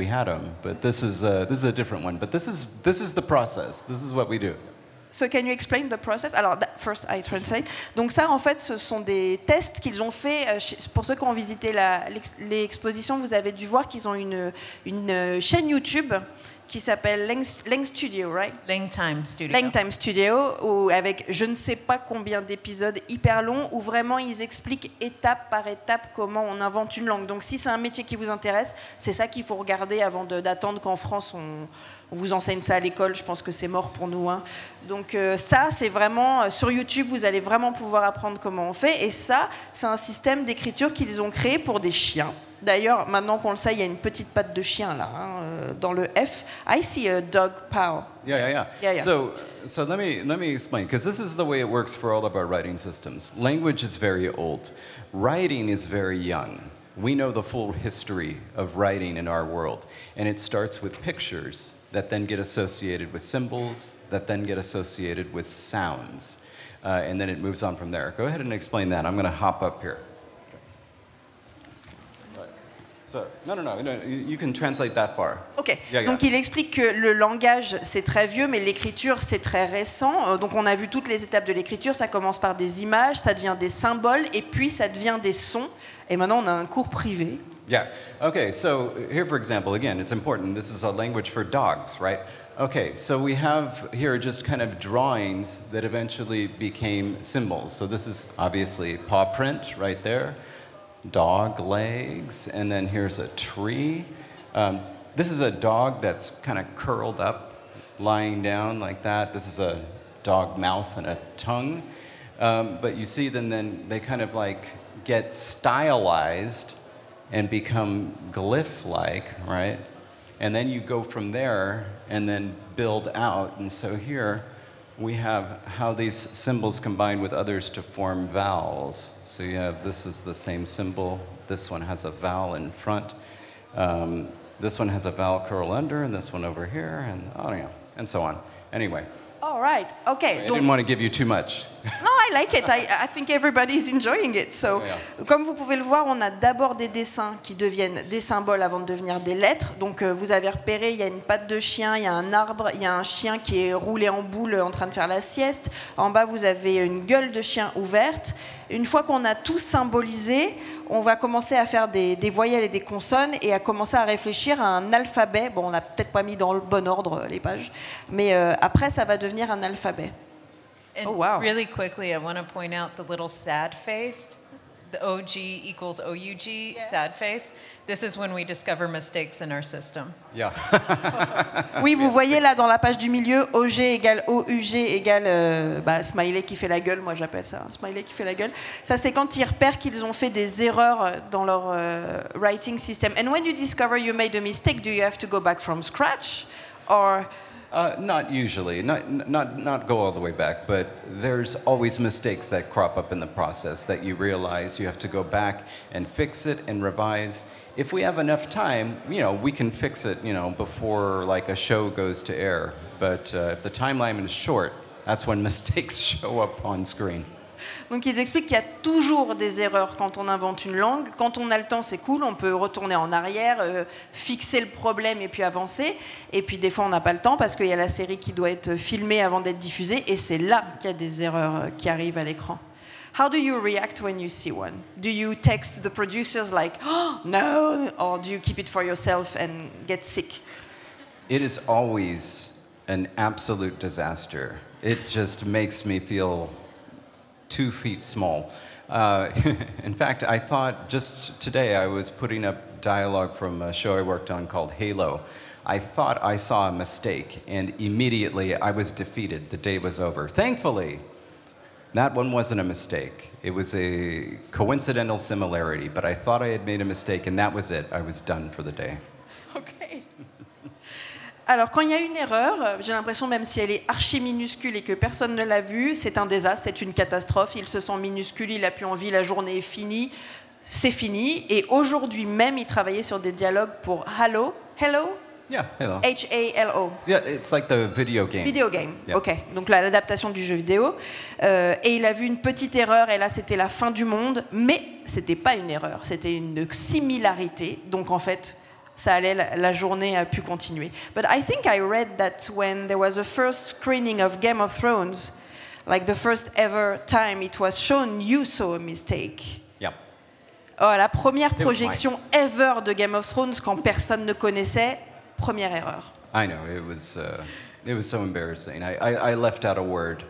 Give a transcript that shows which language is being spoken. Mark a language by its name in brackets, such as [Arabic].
[English] We had them, but this is a different one. But this is the process. This is what we do. So can you explain the process? Alors, first I translate. [French] Donc ça, en fait, ce sont des tests qu'ils ont fait. Pour ceux qui ont visité l'exposition, vous avez dû voir qu'ils ont une chaîne YouTube qui s'appelle Lang Studio, right? Langtime Studio. Langtime Studio, où avec je ne sais pas combien d'épisodes hyper longs, où vraiment ils expliquent étape par étape comment on invente une langue. Donc si c'est un métier qui vous intéresse, c'est ça qu'il faut regarder avant d'attendre qu'en France on vous enseigne ça à l'école. Je pense que c'est mort pour nous, hein. Donc ça, c'est vraiment sur YouTube, vous allez vraiment pouvoir apprendre comment on fait. Et ça, c'est un système d'écriture qu'ils ont créé pour des chiens. D'ailleurs, maintenant qu'on le sait, il y a une petite patte de chien là, hein, dans le F. [English] I see a dog paw. Yeah. So let me explain, because this is the way it works for all of our writing systems. Language is very old. Writing is very young. We know the full history of writing in our world, and it starts with pictures that then get associated with symbols, that then get associated with sounds, and then it moves on from there. Go ahead and explain that. I'm going to hop up here. So, no, you can translate that far. Ok, Yeah. [French] Donc il explique que le langage c'est très vieux, mais l'écriture c'est très récent. Donc on a vu toutes les étapes de l'écriture, ça commence par des images, ça devient des symboles, et puis ça devient des sons. Et maintenant on a un cours privé. [English] Yeah, okay, so here for example, again, it's important, this is a language for dogs, right? Okay, so we have here just kind of drawings that eventually became symbols. So this is obviously paw print right there. Dog legs, and then here's a tree. This is a dog that's kind of curled up, lying down like that. This is a dog mouth and a tongue. But you see then they kind of like get stylized and become glyph-like, right? And then you go from there and then build out. And so here we have how these symbols combine with others to form vowels. So you have, this is the same symbol, this one has a vowel in front, this one has a vowel curl under, and this one over here, and so on. Anyway. All right, okay. I didn't want to give you too much. No, I like it. I think everybody's enjoying it. [French] So, comme vous pouvez le voir, on a d'abord des dessins qui deviennent des symboles avant de devenir des lettres. Donc, vous avez repéré, il y a une patte de chien, il y a un arbre, il y a un chien qui est roulé en boule en train de faire la sieste. En bas, vous avez une gueule de chien ouverte. Une fois qu'on a tout symbolisé, on va commencer à faire des voyelles et des consonnes et à commencer à réfléchir à un alphabet. Bon, on n'a peut-être pas mis dans le bon ordre les pages, mais après, ça va devenir un alphabet. [English] And oh, wow. Really quickly, I want to point out the little sad face. The OG equals OUG, yes. Sad face. This is when we discover mistakes in our system. Yeah. [French] Oui, vous voyez là dans la page du milieu, OG égale OUG égale smiley qui fait la gueule, moi j'appelle ça, smiley qui fait la gueule. Ça c'est quand ils repèrent qu'ils ont fait des erreurs dans leur [English] writing system. And when you discover you made a mistake, do you have to go back from scratch? Or... Not usually, not go all the way back, but there's always mistakes that crop up in the process that you realize you have to go back and fix it and revise. If we have enough time, we can fix it, before like a show goes to air. But if the timeline is short, that's when mistakes show up on screen. [French] Donc ils expliquent qu'il y a toujours des erreurs quand on invente une langue. Quand on a le temps, c'est cool, on peut retourner en arrière, fixer le problème et puis avancer. Et puis des fois, on n'a pas le temps parce qu'il y a la série qui doit être filmée avant d'être diffusée. Et c'est là qu'il y a des erreurs qui arrivent à l'écran. [English] How do you react when you see one? Do you text the producers like, oh, no? Or do you keep it for yourself and get sick? It is always an absolute disaster. It just makes me feel 2 feet small. In fact, I thought just today I was putting up dialogue from a show I worked on called Halo. I thought I saw a mistake, and immediately I was defeated. The day was over. Thankfully, that one wasn't a mistake. It was a coincidental similarity, but I thought I had made a mistake, and that was it. I was done for the day. Okay. [French] Alors, quand il y a une erreur, j'ai l'impression, même si elle est archi minuscule et que personne ne l'a vue, c'est un désastre, c'est une catastrophe. Il se sent minuscule, il n'a plus envie, la journée est finie, c'est fini. Et aujourd'hui même, il travaillait sur des dialogues pour Hello. [English] Yeah, hello. H-A-L-O. Yeah, it's like the video game. Video game, yeah. Ok. [French] Donc l'adaptation du jeu vidéo. Et il a vu une petite erreur, et là, c'était la fin du monde. Mais c'était pas une erreur, c'était une similarité. Donc en fait... ça allait, la journée a pu continuer. [English] But I think I read that when there was a first screening of Game of Thrones, like the first ever time it was shown, you saw a mistake. Yeah. [French] Oh, la première projection ever de Game of Thrones quand personne ne connaissait, première erreur. [English] I know, it was so embarrassing. I left out a word.